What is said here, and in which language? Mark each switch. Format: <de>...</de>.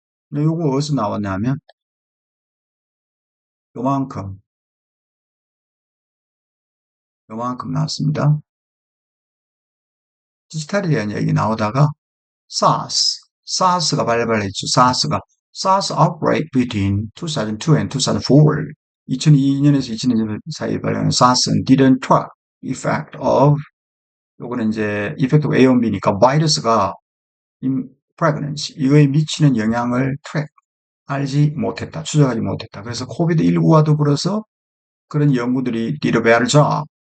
<ko>근데 요거 어디서 나왔냐면 요만큼 요만큼 나왔습니다. 디지털에 대한 얘기 나오다가 SARS가 발발했죠.</ko> <en>SARS outbreak between 2002 and 2004.</en> <ko>2002년에서 2002년 사이에 발생한 SARS는</ko> <en>didn't track effect of</en> <ko>요거는 이제</ko> <en>effect of A on B</en> <ko>니까 바이러스가</ko> <en>in pregnancy</en> <ko>이거에 미치는 영향을 트랙 알지 못했다. 추적하지 못했다. 그래서 코비드19와 더불어서 그런 연구들이</ko> <en>did a better job.</en>